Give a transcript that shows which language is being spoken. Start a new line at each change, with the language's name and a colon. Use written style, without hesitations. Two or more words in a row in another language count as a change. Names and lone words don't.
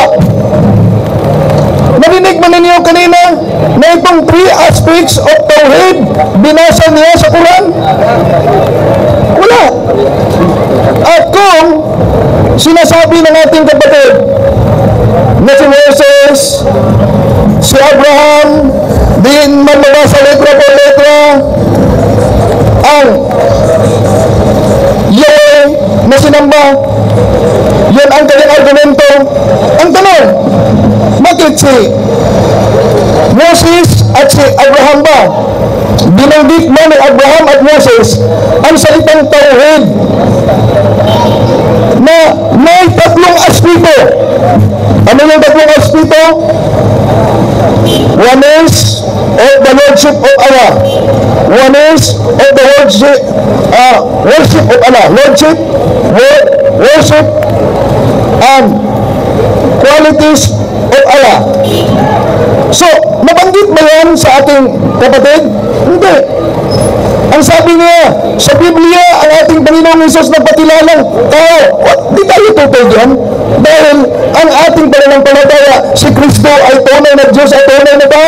Filipino: Narinig mo ninyo kanina na itong
English: 3 aspects of tauhid
Filipino: binasa niya sa Quran? Wala. At kung sinasabi ng ating kapatid na si Moses, si Abraham, din man mabasa
Spanish: letra por letra
Filipino: ang Yahweh na sinamba, yun ang kanyang argumento. Ang tanong, bakit si Moses at si Abraham ba? Binanggit mo ni Abraham at Moses ang salitang tauhid na may tatlong aspeto. Ano yung tatlong aspeto?
English: One is of the Lordship of Allah. One is of the worship of Allah. Lordship, worship, and qualities of Allah. So,
Filipino: nabanggit ba yan sa ating kapatid? Hindi. Ang sabi niya, sa Biblia, ang ating Panginoong Hesus nagpakilalang tao. Di tayo tutol yan. Dahil ang ating pananampalataya, si Kristo ay tunay na Diyos at tunay na tao.